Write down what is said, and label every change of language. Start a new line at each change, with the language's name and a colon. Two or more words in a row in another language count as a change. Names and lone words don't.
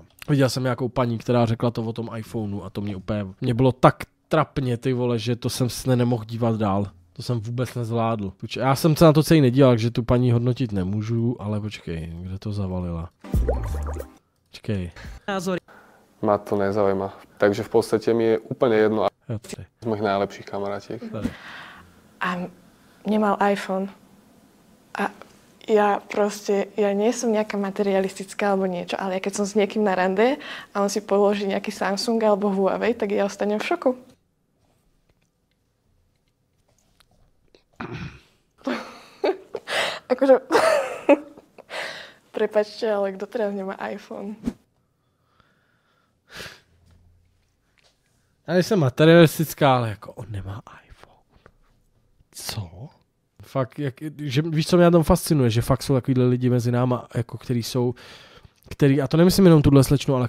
Czech: Viděl jsem nějakou paní, která řekla to o tom iPhoneu a to mě bylo tak trapně, ty vole, že to jsem se nemohl dívat dál. To jsem vůbec nezvládl. Já jsem se na to celý nedíval, takže tu paní hodnotit nemůžu, ale počkej, kde to zavalila? Počkej. Názory.
Slovak: Ma to nezaujíma. Takže v podstate mi je úplne jedno
Czech: Tady.
Slovak: z mojich najlepších kamarátiek. A nemal iPhone. A ja nie som nejaká materialistická alebo niečo, ale keď som s niekým na rande a on si položí nejaký Samsung alebo Huawei, tak ja ostanem v šoku. Akože... Prepačte, ale kto teraz nemá iPhone?
Czech: Já nejsem materialistická, ale jako on nemá iPhone. Co? Fakt, víš, co mě na tom fascinuje, že fakt jsou takovýhle lidi mezi náma, jako který, a to nemyslím jenom tuhle slečnu, ale